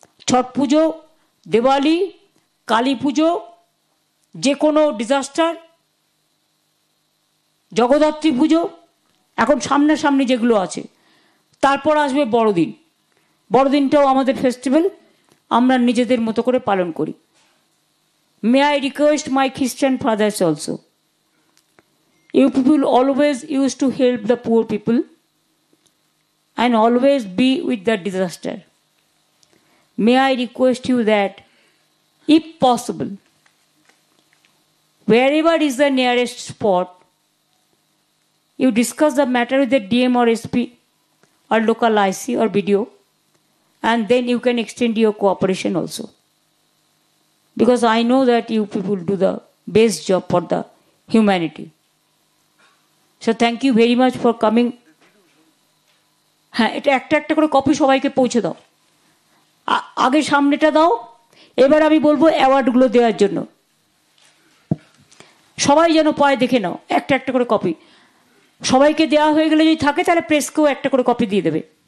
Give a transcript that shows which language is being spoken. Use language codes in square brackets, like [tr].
[bn] ছট পুজো, দিওয়ালি, কালী পুজো, যে কোনো ডিজাস্টার, জগদ্ধাত্রী পুজো, এখন সামনাসামনি যেগুলো আছে। তারপর আসবে বড়দিন। বড়দিনটাও আমাদের ফেস্টিভ্যাল, আমরা নিজেদের মতো করে পালন করি। [en] May I request my Christian fathers also, you people always used to help the poor people and always be with the disaster. May I request you that, if possible, wherever is the nearest spot, you discuss the matter with the DM or SP or local IC or BDO, and then you can extend your cooperation also. Because I know that you people do the best job for the humanity. So thank you very much for coming. [bn] হ্যাঁ, এটা একটা একটা করে copy সবাইকে পৌঁছে দাও। আগে সামনেটা দাও, এবার আমি বলবো অ্যাওয়ার্ডগুলো দেওয়ার জন্য। সবাই যেন পায়, দেখে নাও, একটা একটা করে কপি। সবাইকে দেওয়া হয়ে গেলে যদি থাকে তাহলে প্রেসকেও একটা করে কপি দিয়ে দেবে।